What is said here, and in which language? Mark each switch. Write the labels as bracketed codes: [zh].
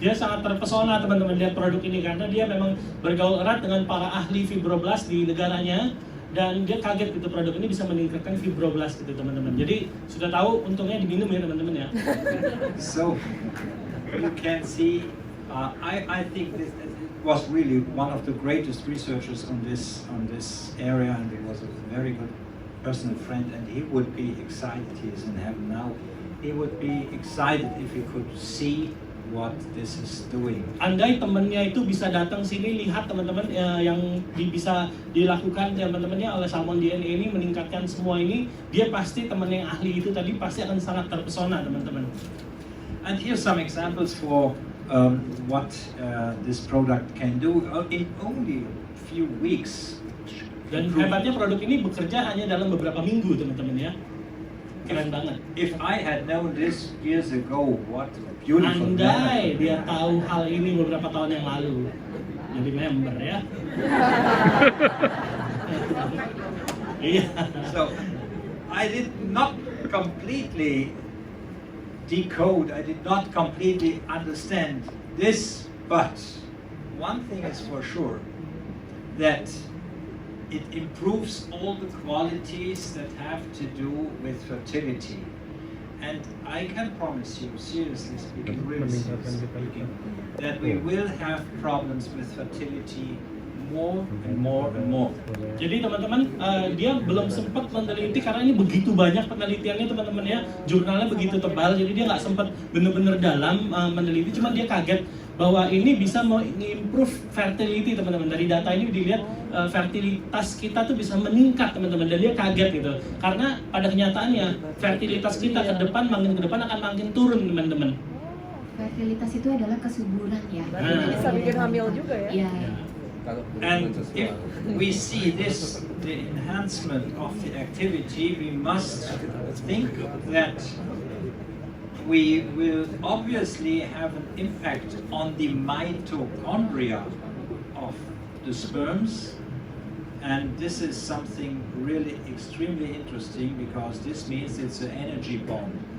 [id] Dia sangat terpesona teman-teman lihat produk ini karena dia memang bergaul erat dengan para ahli fibroblast di negaranya, dan dia kaget gitu produk ini bisa meningkatkan fibroblast gitu teman-teman. Jadi sudah tahu untungnya diminum ya teman-teman ya. [en] So you can see, I think this was really one of the greatest researchers on this area, and he was a very good personal friend, and he would be excited. He is in heaven now. He would be excited if he could see what this is doing. [id] Andai temannya itu bisa datang sini lihat teman-teman yang bisa dilakukan teman-temannya oleh salmon DNA ini meningkatkan semua ini, dia pasti teman yang ahli itu tadi pasti akan sangat terpesona teman-teman. [en] And here's some examples for what this product can do in only a few weeks. [id] Dan hebatnya produk ini bekerja hanya dalam beberapa minggu teman-teman ya. Keren banget. [en] If I had known this years ago, what a beautiful. [id] Andai dia tahu hal ini beberapa tahun yang lalu, jadi member ya. Iya. [en] So I did not completely decode, I did not completely understand this, but one thing is for sure, that it improves all the qualities that have to do with fertility. And I can promise you, seriously speaking, really seriously speaking, that we will have problems with fertility more and more and more. [id] Jadi teman-teman, dia belum sempat meneliti karena ini begitu banyak penelitiannya teman-teman ya, jurnalnya begitu tebal, jadi dia nggak sempat benar-benar dalam meneliti, cuma dia kaget bahwa ini bisa mengimprove fertility teman-teman. Dari data ini dilihat fertilitas kita tuh bisa meningkat teman-teman, dan dia kaget gitu. Karena pada kenyataannya fertilitas kita ke depan akan makin turun teman-teman. Fertilitas itu adalah kesuburan ya. Berarti bisa bikin hamil juga ya? Iya. [en] And if we see this, the enhancement of the activity, we must think that we will obviously have an impact on the mitochondria of the sperms, and this is something really extremely interesting because this means it's an energy bomb.